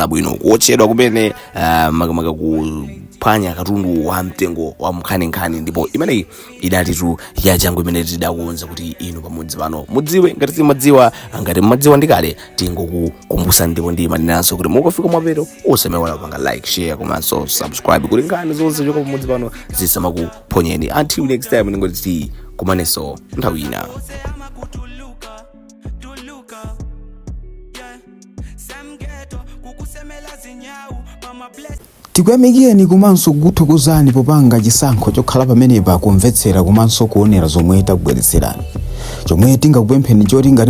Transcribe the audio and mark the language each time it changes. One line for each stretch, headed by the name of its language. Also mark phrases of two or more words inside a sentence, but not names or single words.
Nyanja: bwino kuotchedwa kumene makamaka kuphwanya katundu wa mtengo wa mkhaninkhani ndipo imeneyi idatitu yachangu imene tidakuonza kuti inu pamudzi pano mudziwe ngati simudziwa ngati mmadziwa ndikale tingokukumbutsa ndipo ndi maninanso kuti mukafika mwapeto osamaiwala kupanga
English: like share
Nyanja: komanso subscribe kuti nkhani zonse zoka pamudzi pano zisamakuphonyeni
English: until next time
Nyanja: ndingoti kumaneso nthawi ina. tikuyamikeni komanso kukuthokozani popanga chisankho chokhala pamenepa kumvetsera komanso kuonera zomwe takubweretserani chomwe tingakupempheni choti ngati